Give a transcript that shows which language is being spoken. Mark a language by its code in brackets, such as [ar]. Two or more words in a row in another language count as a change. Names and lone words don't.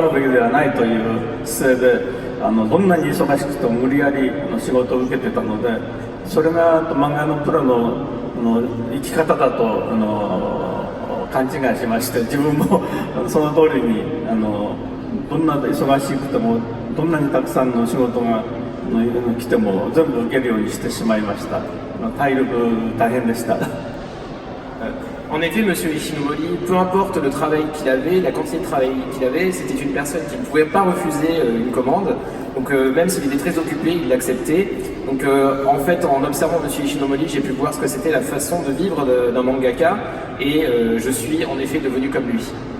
[ja] るべきではないという姿勢で、どんなに忙しくても無理やり仕事を受けてたので、それが漫画のプロの生き方だと勘違いしまして、自分もその通りにどんな忙しくてもどんなにたくさんの仕事が来ても全部受けるようにしてしまいました。体力大変でした。 [fr] En effet, Monsieur Ishinomori, peu importe le travail qu'il avait, la quantité de travail qu'il avait, c'était une personne qui ne pouvait pas refuser une commande. Donc même s'il était très occupé, il l'acceptait. Donc en fait, en observant Monsieur Ishinomori, j'ai pu voir ce que c'était la façon de vivre d'un mangaka, et je suis en effet devenu comme lui.